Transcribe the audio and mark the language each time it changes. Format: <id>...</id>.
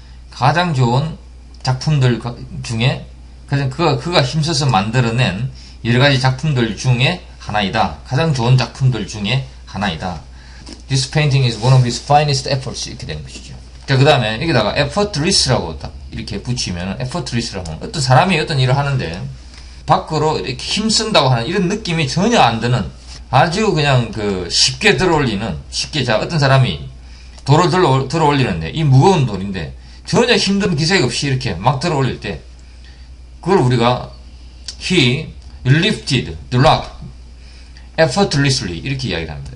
<ko>가장 좋은 작품들 중에 그가 힘써서 만들어낸 여러 가지 작품들 중에 하나이다. 가장 좋은 작품들 중에 하나이다.</ko> <en>This painting is one of his finest efforts.</en> <ko>이렇게 되는 것이죠. 자, 그 다음에 여기다가 effortless라고 딱 이렇게 붙이면 effortless라고 하는 어떤 사람이 어떤 일을 하는데 밖으로 이렇게 힘쓴다고 하는 이런 느낌이 전혀 안 드는 아주 그냥 쉽게 자, 어떤 사람이 돌을 들어 올리는데 이 무거운 돌인데 전혀 힘든 기색 없이 이렇게 막 들어 올릴 때 그걸 우리가</ko> <en>he lifted the rock effortlessly</en> <ko>이렇게 이야기를 합니다.</ko>